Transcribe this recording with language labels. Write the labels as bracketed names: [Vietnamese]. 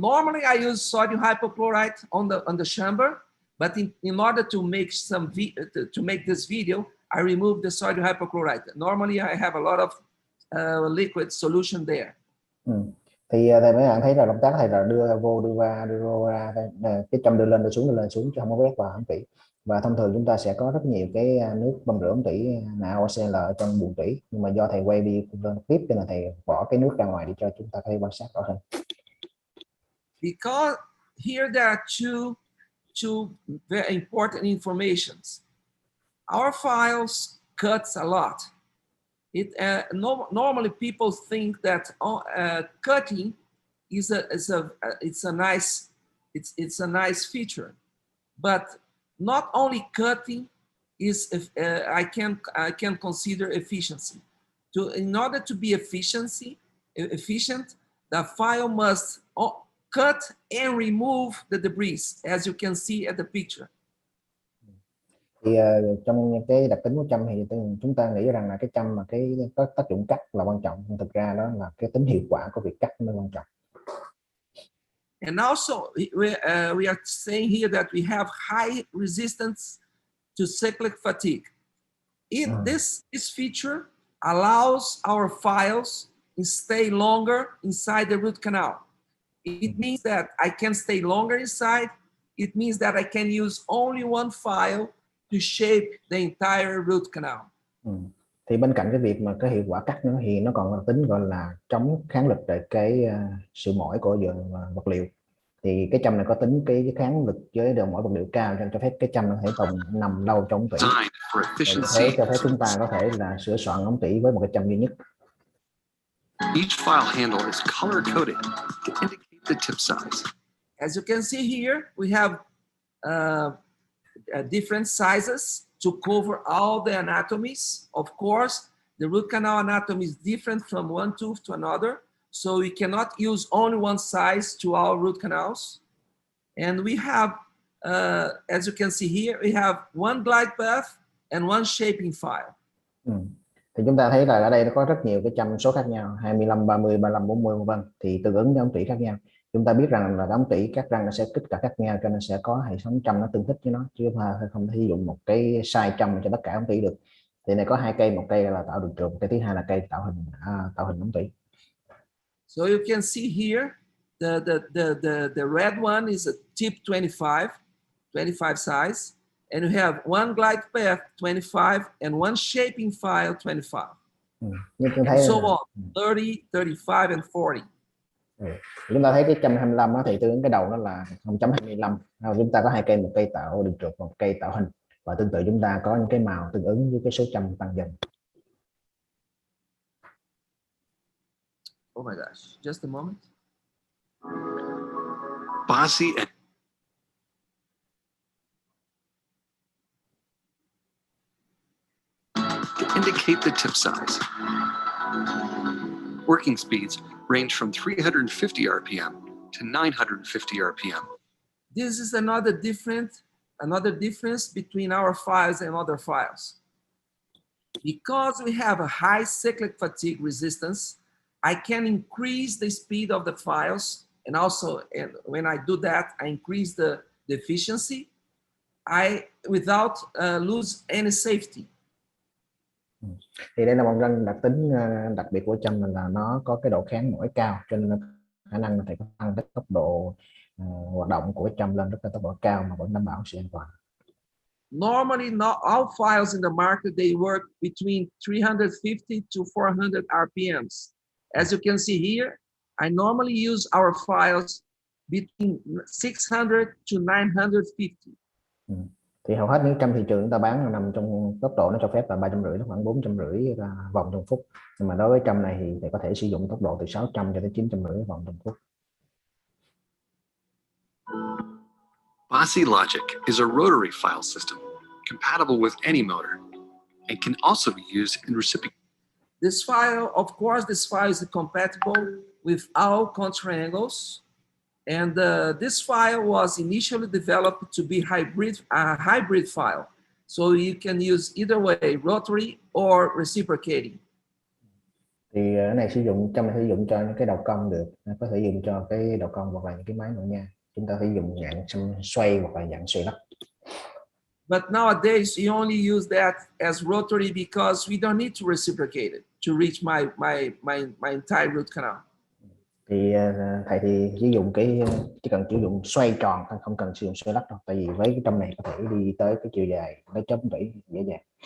[English] Normally I use sodium hypochlorite on the chamber, but in order to make this video, I remove the sodium hypochlorite. Normally I have a lot of liquid solution there. [Vietnamese] Thì thầy mấy bạn thấy là động tác thầy là đưa vô đưa ra cái châm đưa lên xuống chứ không có quét vào ống tủy. Và thông thường chúng ta sẽ có rất nhiều cái nước bơm rửa ống tủy NaOCl ở trong buồng tủy, nhưng mà do thầy quay đi lên clip cho nên thầy bỏ cái nước ra ngoài để cho chúng ta có thể quan sát rõ hơn. [English] Because here there are two very important informations. Our files cuts a lot. Normally people think that cutting it's a nice feature, but not only cutting is I can consider efficiency. In order to be efficient, the file must cut and remove the debris, as you can see at the picture. [Vietnamese] Thì trong cái đặc tính của châm thì chúng ta nghĩ rằng là cái châm mà cái có tác dụng cắt là quan trọng, nhưng thực ra đó là cái tính hiệu quả của việc cắt mới quan trọng. [English] And also we are saying here that we have high resistance to cyclic fatigue. This feature allows our files to stay longer inside the root canal. It means that I can stay longer inside. It means that I can use only one file to shape the entire root canal. [Vietnamese] Thì bên cạnh cái việc mà cái hiệu quả cắt nữa thì nó còn có tính gọi là chống kháng lực để cái sự mỏi của vật liệu. Thì cái châm này có tính cái kháng lực với độ mỏi vật liệu cao, cho phép cái châm nó thể tồn nằm lâu trong ống tủy. Thế cho phép chúng ta có thể là sửa soạn ống tủy với một cái châm duy nhất. [English] Each file handle is color coded to indicate the tip size. As you can see here, we have different sizes to cover all the anatomies. Of course, the root canal anatomy is different from one tooth to another, so we cannot use only one size to our root canals. And we have, as you can see here, we have one glide path and one shaping file. [Vietnamese] Thì chúng ta thấy là ở đây nó có rất nhiều cái châm số khác nhau, 25, 30, 35, 40 vân vân, thì tương ứng với ống tủy khác nhau. Chúng ta biết rằng là ống tủy các răng nó sẽ kích cả khác nhau, cho nên sẽ có hệ thống châm nó tương thích với nó, chứ không thể sử dụng một cái size châm cho tất cả ống tủy được. Thì này có 2 cây, một cây là tạo đường trường, cái thứ hai là cây tạo hình ống tủy. [English] So you can see here the red one is a tip 25 size. And we have one glide path 25 and one shaping file 25. And so on, 30, 35 and 40. [Vietnamese] Chúng ta thấy cái châm 25 thì tương ứng cái đầu nó là 0.25. Chúng ta có 2 cây, một cây tạo đường trượt, một cây tạo hình, và tương tự chúng ta có những cái màu tương ứng với cái số châm tăng dần. [English] Oh my gosh, just a moment. Bossy and indicate the tip size. Working speeds range from 350 RPM to 950 RPM. This is another difference between our files and other files. Because we have a high cyclic fatigue resistance, I can increase the speed of the files, and also, and when I do that, I increase the efficiency without lose any safety. [Vietnamese] Thì đây là một đặc tính đặc biệt của châm là nó có cái độ kháng nổi cao, cho nên khả năng có thể tăng cái tốc độ hoạt động của châm lên rất là tốc độ cao mà vẫn đảm bảo sự an toàn. [English] Normally, not all files in the market, they work between 350 to 400 RPMs. As you can see here, I normally use our files between 600 to 950. [Vietnamese] Thì hầu hết những châm thị trường chúng ta bán nằm trong tốc độ nó cho phép là 350 đến khoảng 450 vòng trong phút. Nhưng mà đối với châm này thì có thể sử dụng tốc độ từ 600 cho tới 950 vòng trong phút. [English] Bossy Logic is a rotary file system compatible with any motor and can also be used in reciprocating. This file, of course, this file is compatible with all triangles. And this file was initially developed to be a hybrid file. So you can use either way, rotary or reciprocating. [Vietnamese] Thì cái này châm này sử dụng cho những cái đầu cong được, có thể dùng cho cái đầu cong hoặc là những cái máy nội nha. Chúng ta phải dùng dạng xoay hoặc là dạng xoay lắc. [English] But nowadays, you only use that as rotary because we don't need to reciprocate it to reach my entire root canal. [Vietnamese] Thì thầy thì chỉ cần sử dụng xoay tròn, không cần sử dụng xoay lắc đâu. Tại vì với cái châm này có thể đi tới cái chiều dài nó chấm vỉ dễ dàng.